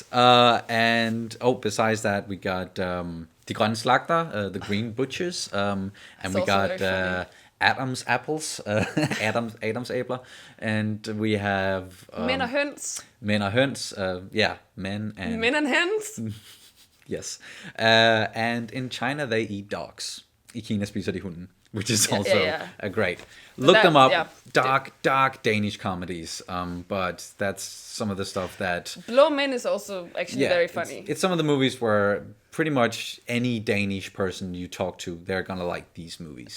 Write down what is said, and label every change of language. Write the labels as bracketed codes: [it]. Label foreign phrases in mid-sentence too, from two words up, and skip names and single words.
[en] And besides that, we got De Grønne Slagter, the Green Butchers, and we got Adam's Apples, Adam's Æbler, and we have Men og Høns. Men og Høns, Men and Hens. Yes. And in China, they eat dogs. [da] I Kina spiser de hunden, [en] which is also a great. Look them up. Yeah. Dark Danish comedies. But that's some of the stuff that... Blå Mænd is also actually very funny. It's some of the movies where pretty much any Danish person you talk to, they're gonna like these movies.